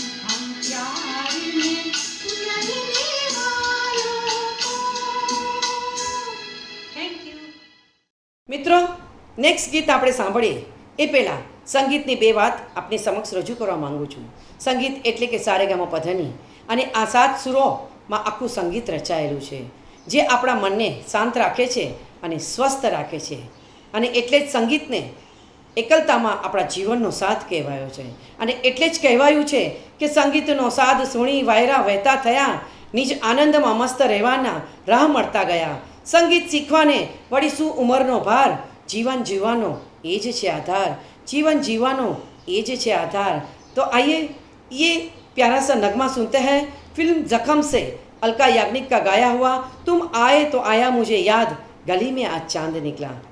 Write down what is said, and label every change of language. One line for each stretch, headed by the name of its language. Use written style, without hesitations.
Hindi: हम प्यार में जलने वालों को।
English: Thank you.
Gujarati: મિત્રો, નેક્સ્ટ ગીત આપણે સાંભળીએ એ પહેલાં સંગીતની બે વાત આપની સમક્ષ રજૂ કરવા માગું છું. સંગીત એટલે કે સારેગામા પધની, અને આ 7 સુરોમાં આખું સંગીત રચાયેલું છે જે આપણા મનને શાંત રાખે છે અને સ્વસ્થ રાખે છે. અને એટલે જ સંગીતને એકલતામાં આપણા જીવનનો સાથ કહેવાયો છે. અને એટલે જ કહેવાયું છે કે સંગીતનો સાદ સુણી વાયરા વહેતા થયા, નિજ આનંદમાં મસ્ત રહેવાના રાહ મળતા ગયા. સંગીત શીખવાને વળી શું ઉંમરનો ભાર, जीवन जीवानो ये જ છે आधार, जीवन जीवानो ये જ છે आधार।
Hindi: तो आइए ये प्यारा सा नगमा सुनते हैं फिल्म जख्म से अलका याग्निक का गाया हुआ तुम आए तो आया मुझे याद, गली में आज चांद निकला।